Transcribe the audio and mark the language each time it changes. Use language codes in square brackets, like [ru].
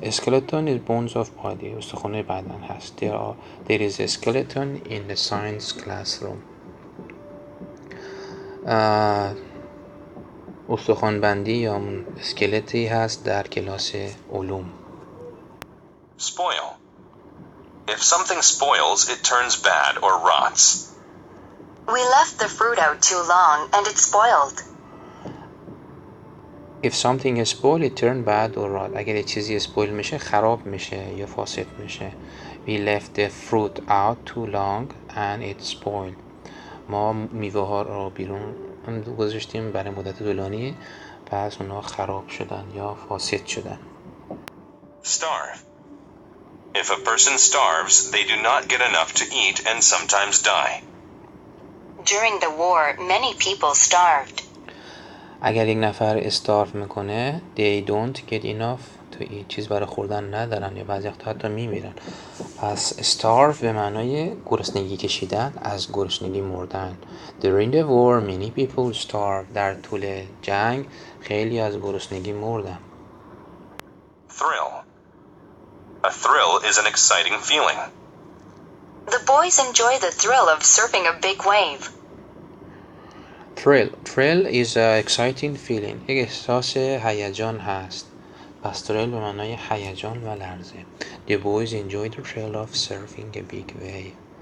[fa] اسکلتون [en] is bones of body. [fa] استخوان بدن هست. [en] There is a skeleton in the science classroom. [fa] استخوان بندی یا همون اسکلتی هست در کلاس علوم. [en] Spoil. If something spoils, it turns bad or rots. We left the fruit out too long and it spoiled. If something is spoiled, it turn bad or rot. [fa] اگر چیزی اسپویل میشه خراب میشه یا فاسد میشه. [en] We left the fruit out too long and it spoiled. [fa] ما میوه ها رو بیرون گذاشتیم برای مدت طولانی پس اونها خراب شدن یا فاسد شدن. [en] Starve. If a person starves, they do not get enough to eat and sometimes die. During the war, many people starved. [fa] اگر یک نفر استارف میکنه [en] they don't get enough to eat. [fa] چیز برای خوردن ندارن یا بعضی وقتا حتی میمیرن. پس starve به معنای گرسنگی کشیدن، از گرسنگی مردن. [en] During the war many people starved. [fa] در طول جنگ خیلی از گرسنگی مردن. [en] Thrill. A thrill is an exciting feeling. The boys enjoy the thrill of surfing a big wave. Thrill is an exciting feeling. [fa] یک احساس هیجان هست. پس thrill به معنای هیجان و لرزه. [en] The boys enjoy the thrill of surfing a big wave.